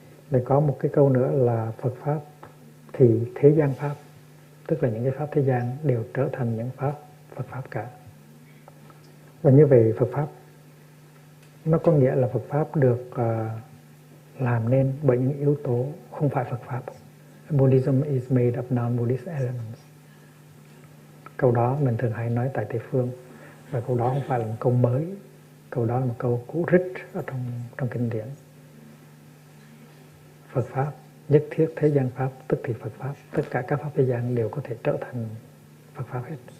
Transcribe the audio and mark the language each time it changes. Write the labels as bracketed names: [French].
[Vietnamese] Để có một cái câu nữa là Phật Pháp thì thế gian Pháp, tức là những cái Pháp thế gian đều trở thành những Pháp Phật Pháp cả. Và như vậy Phật Pháp nó có nghĩa là Phật Pháp được làm nên bởi những yếu tố không phải Phật Pháp. [English] Buddhism is made of non-Buddhist elements. [Vietnamese] Câu đó mình thường hay nói tại Tây Phương, và câu đó không phải là một câu mới, câu đó là một câu cũ rích ở trong kinh điển. Phật Pháp nhất thiết thế gian Pháp, tức thì Phật Pháp. Tất cả các Pháp thế gian đều có thể trở thành Phật Pháp hết.